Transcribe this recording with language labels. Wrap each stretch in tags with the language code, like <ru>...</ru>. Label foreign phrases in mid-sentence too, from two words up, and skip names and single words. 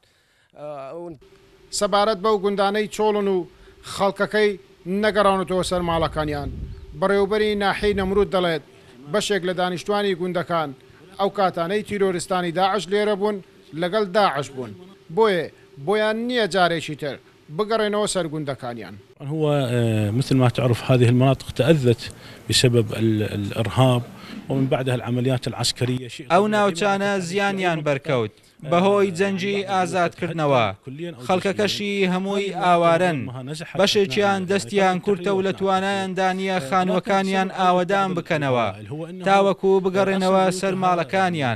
<ckb>سەبارەت بەو گوندانەی چۆڵن و خەڵکەکەی نەگەڕاونەتەوە سەر ماڵەکانیان بەڕێوبەری ناحیەی نەمرود دەڵێت بەشێک لە دانیشتوانی گوندەکان ئەو کاتانەی تیرۆریستانی داعش لێرە بوون لەگەڵ داعش بوون بۆیان نییە جارێکی تر بگەڕێنەوە سەر گوندەکانیان.</ckb> <ar>هو مثل ما تعرف هذه المناطق تأذت بسبب الإرهاب ومن بعدها العمليات العسكرية.</ar> <ckb>ئەو ناوچانە زیانیان بەرکەوت بەهۆی جەنجی ئازادکردنەوە خەڵکەکەشی هەمووی ئاوارن بەشێکیان دەستیان کورتە و لە توانایاندا نیە خانووەکانیان ئاوەدان بکەنەوە تاوەکو بگەڕێنەوە سەر ماڵەکانیان.</ckb>